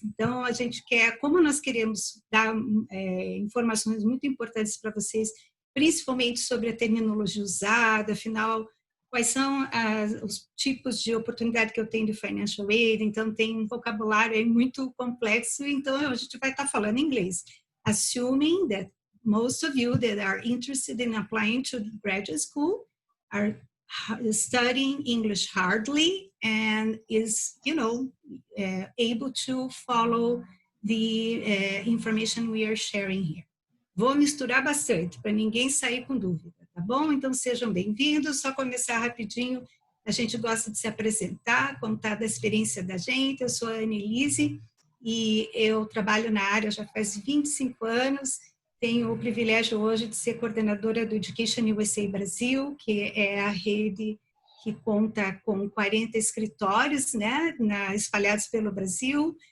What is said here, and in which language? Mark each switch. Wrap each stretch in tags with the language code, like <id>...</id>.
<pt>Então, a gente quer, como nós queremos dar informações muito importantes para vocês, principalmente sobre a terminologia usada, afinal, quais são os tipos de oportunidade que eu tenho de financial aid, então tem um vocabulário aí muito complexo, então a gente vai estar falando inglês.</pt> <en>Assuming that most of you that are interested in applying to graduate school are studying English hardly and is, able to follow the information we are sharing here.</en> <pt>Vou misturar bastante, para ninguém sair com dúvida, tá bom? Então, sejam bem-vindos. Só começar rapidinho, a gente gosta de se apresentar, contar da experiência da gente. Eu sou a Annelise e eu trabalho na área já faz 25 anos. Tenho o privilégio hoje de ser coordenadora do Education USA Brasil, que é a rede que conta com 40 escritórios, né, espalhados pelo Brasil.</pt>